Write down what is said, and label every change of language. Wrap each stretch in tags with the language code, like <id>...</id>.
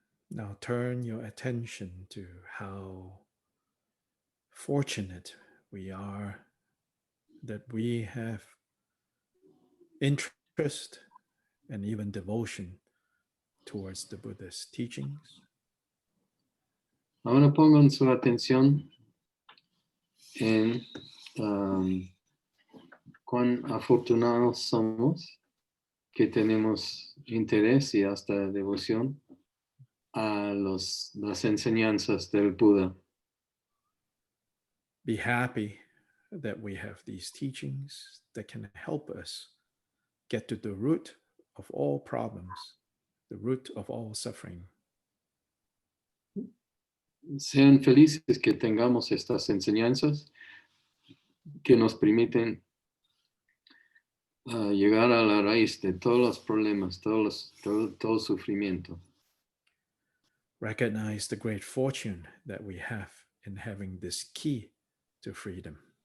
<en>Now turn your attention to how fortunate we are that we have interest and even devotion towards the Buddha's teachings.</en> <es>Ahora pongan su atención en cuán afortunados somos que tenemos interés y hasta devoción a las enseñanzas del Buda.</es> <en>Be happy that we have these teachings that can help us get to the root of all problems, the root of all suffering.</en> <es>Sean felices que tengamos estas enseñanzas que nos permiten llegar a la raíz de todos los problemas, todo sufrimiento.</es> <en>Recognize the great fortune that we have in having this key to freedom.</en>